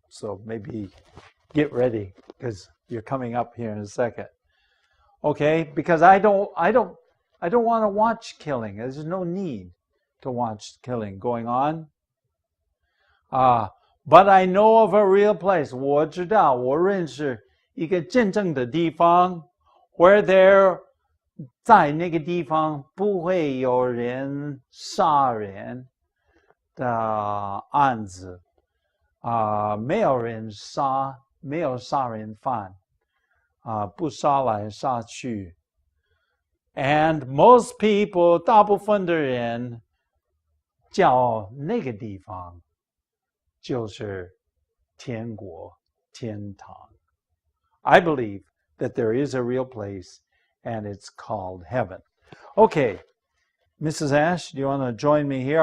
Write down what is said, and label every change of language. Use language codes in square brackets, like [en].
[en] So maybe get ready, because you're coming up here in a second. Okay, because I don't I don't want to watch killing. There's no need to watch killing going on. But I know of a real place. [zh] 我知道，我认识一个真正的地方 [en] where there [zh] 在那个地方不会有人杀人的案子没有人杀，没有杀人犯不杀来杀去。 [en] And most people [zh] 大部分的人叫那个地方就是天国天堂。 [en] I believe that there is a real place and it's called heaven. Okay, Mrs. Ash, do you want to join me here?